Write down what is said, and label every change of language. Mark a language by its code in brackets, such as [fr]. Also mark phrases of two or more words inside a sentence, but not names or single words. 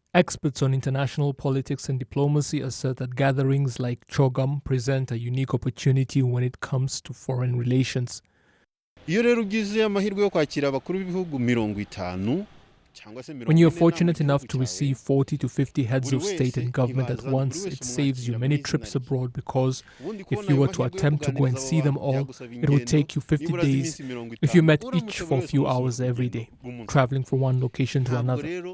[en] Experts on international politics and diplomacy assert that gatherings like CHOGM present a unique opportunity when it comes to foreign relations. [rw] Iyo rero ugize amahirwe yo kwakira abakuru b'ibihugu 50 [en] When you're fortunate enough to receive 40 to 50 heads of state and government at once, it saves you many trips abroad because if you were to attempt to go and see them all, it would take you 50 days if you met each for a few hours every day, traveling from one location to another.